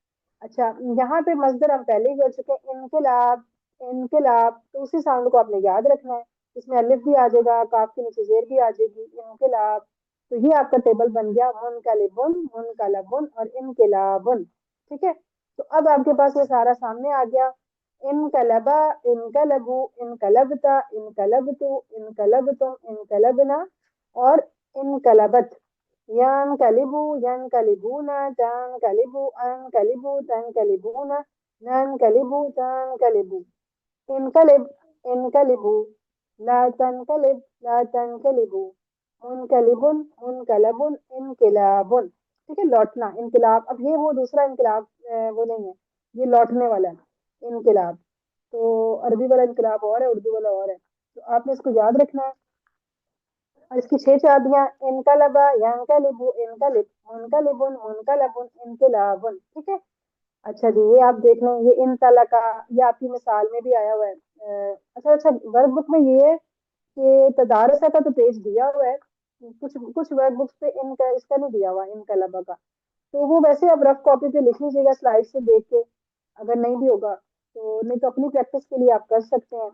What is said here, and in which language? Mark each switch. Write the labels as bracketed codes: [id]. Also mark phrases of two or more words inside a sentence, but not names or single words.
[ur] اچھا، یہاں پہ مصدر ہم پہلے ہی کر چکے ہیں، انقلاب. انقلاب، تو اسی ساؤنڈ کو آپ نے یاد رکھنا ہے، اس میں الف بھی آ جائے گا، قاف کے نیچے زیر بھی آ جائے گی، انقلاب. تو یہ آپ کا ٹیبل بن گیا, [ar] مُنقَلِبٌ مُنقَلَبٌ [ur] اور انقلابٌ، ٹھیک ہے. تو اب آپ کے پاس یہ سارا سامنے آ گیا, [ar] اِنقَلَبَ، اِنقَلَبُوا، اِنقَلَبْتَ، اِنقَلَبْتُ، اِنقَلَبْتُم، اِنقَلَبْنَا اور اِنقَلَبَت. يَنقَلِبُ، يَنقَلِبُونَ، تَنقَلِبُ، أَنقَلِبُ، تَنقَلِبُونَ، نَنقَلِبُ، تَنقَلِبُ. اِنقَلِبْ، اِنقَلِبُوا، لا تَنقَلِبْ، لا تَنقَلِبُوا، مُنقَلِبٌ، مُنقَلَبٌ، اِنقِلابٌ, [ur] ٹھیک ہے، لوٹنا، انقلاب. اب یہ وہ دوسرا انقلاب وہ نہیں ہے، یہ لوٹنے والا ہے انقلاب. تو عربی والا انقلاب اور ہے، اردو والا اور ہے، تو آپ نے اس کو یاد رکھنا ہے. اور اس کی 6 چابیاں, [ar] اِنقَلَبَ، يَنقَلِبُ، اِنقَلِبْ، مُنقَلِبٌ، مُنقَلَبٌ، اِنقِلابٌ, [ur] ٹھیک ہے. اچھا جی، یہ آپ دیکھ لیں، یہ ان تلا کا، یہ آپ کی مثال میں بھی آیا ہوا ہے. اچھا اچھا, [en] work book [ur] میں یہ ہے کہ تدارسا کا تو پیج دیا ہوا ہے، کچھ کچھ [en] work books [ur] پہ ان کا اس کا نہیں دیا ہوا انقلب کا، تو وہ ویسے آپ [en] rough copy [ur] پہ لکھ لیجیےگا سلائیڈ سے دیکھ کے، اگر نہیں بھی ہوگا تو، نہیں تو اپنی پریکٹس کے لیے آپ کر سکتے ہیں.